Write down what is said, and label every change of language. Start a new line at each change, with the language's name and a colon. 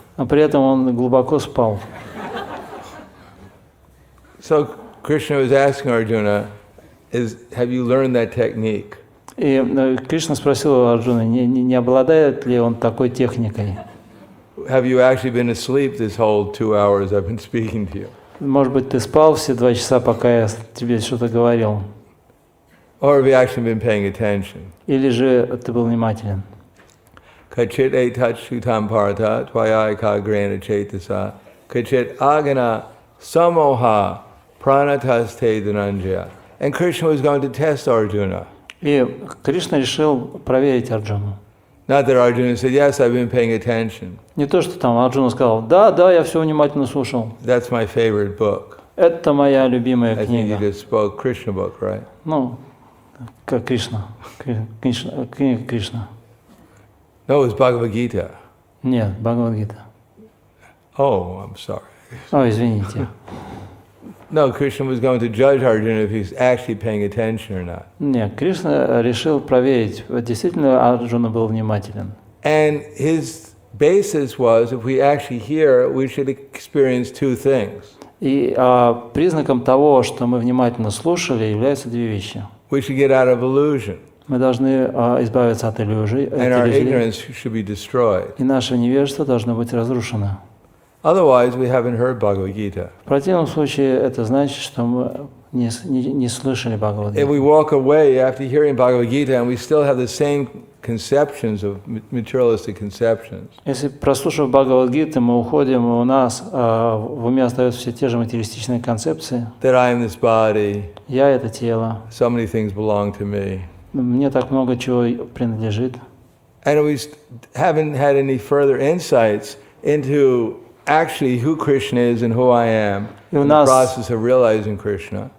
Russian: А при этом он глубоко спал.
English: So Krishna was asking Arjuna, have you learned that technique?
Russian: И Кришна спросил у Арджуны, не обладает ли он такой техникой.
English: have you actually been asleep this whole 2 hours I've been speaking to you?
Russian: Может быть, ты спал все 2 часа, пока я тебе что-то говорил.
English: Or have you actually been paying attention?
Russian: Или же ты был внимателен?
Sanskrit: Kachit etachutam parata tvaya kagrena chetasa kachit agana samoha pranataste dhananjaya.
English: And Krishna was going to test Arjuna.
Russian: И Кришна решил проверить Арджуну.
English: Not that Arjuna said, yes, I've been paying attention.
Russian: Не то, что там Арджуна сказал, да, я все внимательно слушал.
English: That's my favorite book.
Russian: Это моя любимая
English: I think
Russian: книга.
English: you just spoke Krishna book, right?
Russian: Ну, как Кришна. Книга Кришна.
English: No, it was Bhagavad Gita.
Russian: Нет, Бхагавад-гита.
English: Oh, I'm sorry.
Russian: Ой, извините.
English: No, Krishna was going to judge Arjuna if he's actually paying attention or not.
Russian: Нет, Кришна решил проверить, действительно Арджуна был внимателен.
English: And his basis was, if we actually hear, we should experience two things.
Russian: И признаком того, что мы внимательно слушали, являются 2 вещи.
English: We should get out of illusion.
Russian: Мы должны избавиться от иллюзий,
English: And our ignorance should be destroyed.
Russian: и наше невежество должно быть разрушено.
English: Otherwise, we haven't heard Bhagavad Gita.
Russian: В противном случае это значит, что мы не слышали
English: If
Russian: Бхагавад-гиту.
English: we walk away after hearing Bhagavad Gita and we still have the same conceptions of materialistic conceptions,
Russian: Если, прослушав Бхагавад-гиту, мы уходим, и у нас в уме остаются все те же материалистичные концепции.
English: that I am this body,
Russian: Я — это тело,
English: so many things belong to me.
Russian: мне так много чего принадлежит.
English: And we haven't had any further insights into actually who Krishna is and who I am in the process of realizing Krishna.